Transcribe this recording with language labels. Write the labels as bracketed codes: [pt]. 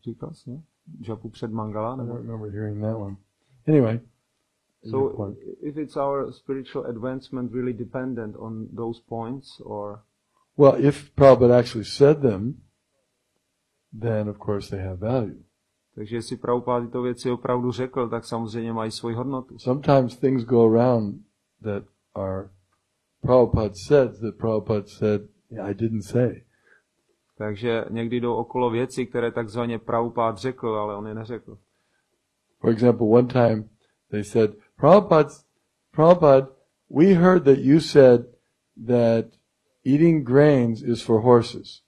[cs] Říkal jsi, ne? Japu před Mangala? [en] I don't remember hearing that one. Anyway. So if it's our spiritual advancement really dependent on those points, or... Well, if Prabhupada actually said them, then of course they have value. [cs] Takže jestli Prabhupada tyto věci opravdu řekl, tak samozřejmě mají svoji hodnotu. [en] Sometimes things go around that are Prabhupada said, I didn't say. [cs] Takže někdy jdou okolo věci, které takzvaně Prabhupada řekl, ale on je neřekl. [en] For example, one time they said, Prabhupada, we heard that you said that eating grains is for horses.